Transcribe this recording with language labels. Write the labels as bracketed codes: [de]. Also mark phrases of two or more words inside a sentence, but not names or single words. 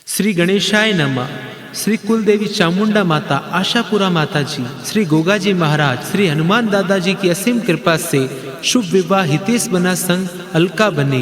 [hi] श्री गणेशाय नमः। श्री कुलदेवी चामुंडा माता, आशापुरा माता जी, श्री गोगाजी महाराज, श्री हनुमान दादाजी की असीम कृपा से शुभ विवाह हितेश बना संग अलका बने।